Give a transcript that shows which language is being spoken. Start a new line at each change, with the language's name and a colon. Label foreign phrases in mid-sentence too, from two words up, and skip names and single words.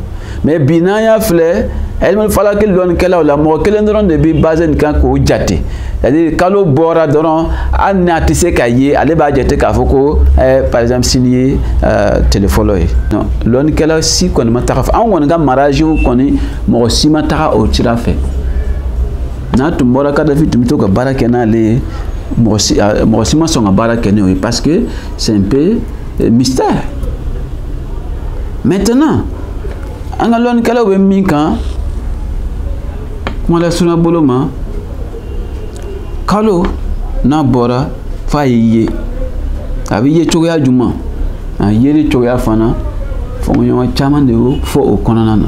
Bambara: Mais bi n'an y'a filɛ
Arabic: علم الفلك
Bambara: dɔnnikɛlaw la mɔgɔ kelen dɔrɔn de bɛ basé nin kan k'o jate.
French: C'est-à-dire
Bambara: kalo bɔra dɔrɔn hali n'a tɛ se ka ye ale b'a jate k'a fɔ ko
French: par exemple
Bambara: sini ye tile fɔlɔ ye. Non dɔnnikɛla si kɔni ma taga fɛ anw kɔni ka mariage kɔni mɔgɔ si ma taga o sira fɛ. N'a tun bɔra Kadhafi tun bɛ to ka baara kɛ n'ale ye mɔgɔ si ma sɔn ka baara kɛ n'o ye
French: parce que c'est un peu mystère.
Bambara: Maintenant an ka dɔnnikɛlaw bɛ min kan kuma la suna bolo ma kalo n'a bɔra f'a ye ye a bɛ ye cogoya jumɛn a yeli cogoya fana fɔɲɔgɔn caman de y'o fɔ o kɔnɔna na.